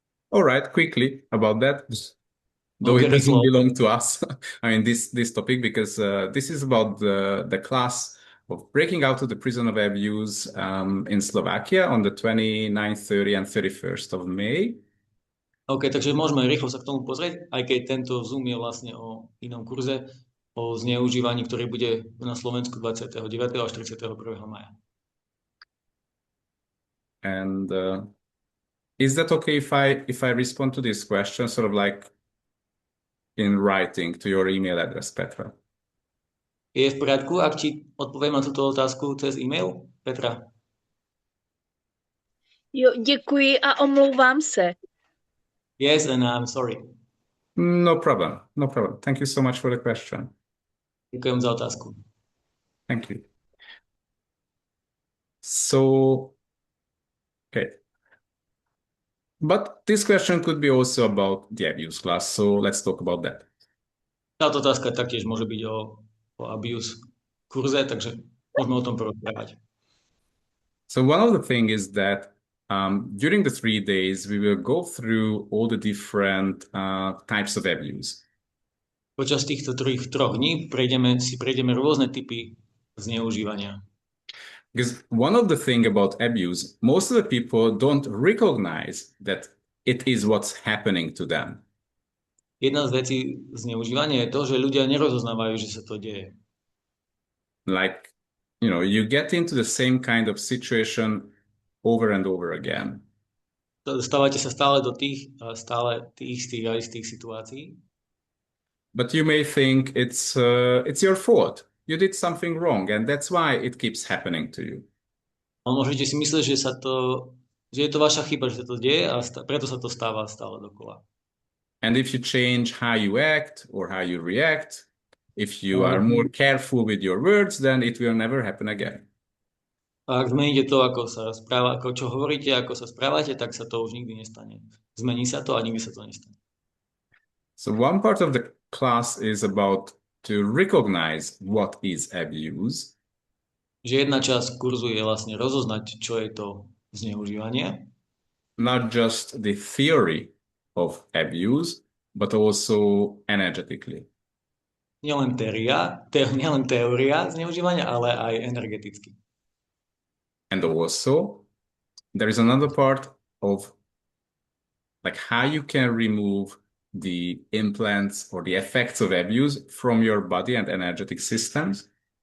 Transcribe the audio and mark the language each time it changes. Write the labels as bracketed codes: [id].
[en] All right, quickly about that, though Okay, it doesn't belong to us. I mean, this topic, because this is about the class of breaking out of the prison of abuse in Slovakia on the 29th, 30th, and 31st of May. [sk] OK, takže môžeme rýchlo sa k tomu pozrieť, aj keď tento Zoom je vlastne o inom kurze, o zneužívaní, ktorý bude na Slovensku 29. až 31. maja. [en] And is that okay if I respond to this question sort of like in writing to your email address, Petra? [sk] Je v poriadku, ak ti odpoviem na túto otázku cez e-mail, Petra? [cs] Jo, děkuji a omlouvám se. [en] Yes, and I'm sorry. No problem. Thank you so much for the question. [sk] Ďakujem za otázku. [en] Thank you. So, okay. But this question could be also about the abuse class, so let's talk about that. [sk] Táto otázka taktiež môže byť o abuse kurze, takže môžeme o tom porozprávať. [en] So one of the things is that during the 3 days, we will go through all the different types of abuse. [sk] Počas týchto troch dní prejdeme rôzne typy zneužívania. [en] Because one of the things about abuse, most of the people don't recognize that it is what's happening to them. [sk] Jedna z vecí zneužívania je to, že ľudia nerozoznávajú, že sa to deje. [en] Like, you get into the same kind of situation over and over again. [sk] Dostávate sa stále do tých istých situácií. [en] But you may think it's your fault. You did something wrong, and that's why it keeps happening to you. [sk] Ale môžete si myslieť, že je to vaša chyba, že sa to deje a preto sa to stáva stále dokola. [en] And if you change how you act or how you react, if you are more careful with your words, then it will never happen again. [sk] A ak zmeníte to, ako čo hovoríte, ako sa správate, tak sa to už nikdy nestane. Zmení sa to a nikdy sa to nestane. [en] So one part of the class is about to recognize what is abuse. [sk] Že jedna časť kurzu je vlastne rozoznať, čo je to zneužívanie. [en] Not just the theory of abuse, but also energetically. [sk] Nielen teória zneužívania, ale aj energeticky. [en] And also, there is another part of like how you can remove the implants or the effects of abuse from your body and energetic systems.